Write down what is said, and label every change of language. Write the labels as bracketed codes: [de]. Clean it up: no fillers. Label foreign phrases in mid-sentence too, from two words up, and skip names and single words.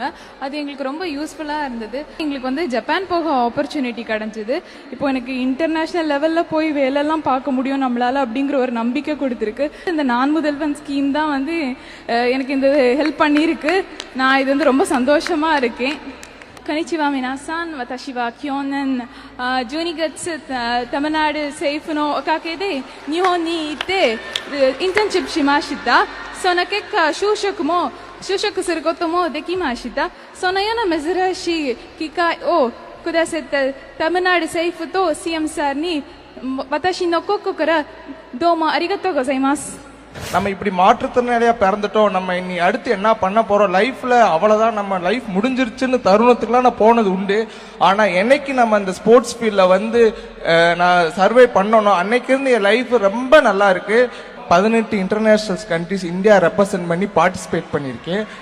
[ta] அது எங்களுக்கு ரொம்ப யூஸ்ஃபுல்லாக இருந்தது. எங்களுக்கு வந்து ஜப்பான் போக ஆப்பர்ச்சுனிட்டி கிடைச்சிது. இப்போ எனக்கு [en] international levelil [ta] போய் வேலைலாம் பார்க்க முடியும் நம்மளால அப்படிங்கிற ஒரு நம்பிக்கை கொடுத்துருக்கு. இந்த நான் முதல்வன் ஸ்கீம் தான் வந்து எனக்கு இந்த ஹெல்ப் பண்ணியிருக்கு. நான் இது வந்து ரொம்ப சந்தோஷமாக இருக்கேன். [ja] こんにちは皆さん。私は去年12月タマナール政府のおかげで日本に行ってインターンシップしました。その結果就職することもできました。そのような珍しい機会をくださったタマナール政府と CM さんに私の心からどうもありがとうございます。 [ta] நம்ம இப்படி மாற்றுத்திறனாளியா பிறந்துட்டோம், நம்ம இனி அடுத்து என்ன பண்ண போறோம், லைஃப்ல அவ்வளவுதான் நம்ம லைஃப் முடிஞ்சிருச்சுன்னு தருணத்துக்குலாம் நான் போனது உண்டு. ஆனா என்னைக்கு நம்ம இந்த [en] sports fieldla [ta] வந்து நான் சர்வே பண்ணணும், அன்னைக்கு இருந்து என் லைஃப் ரொம்ப நல்லா இருக்கு. 18 [en] international countries [ta] இந்தியா ரெப்ரசென்ட் பண்ணி பார்ட்டிசிபேட் பண்ணியிருக்கேன்.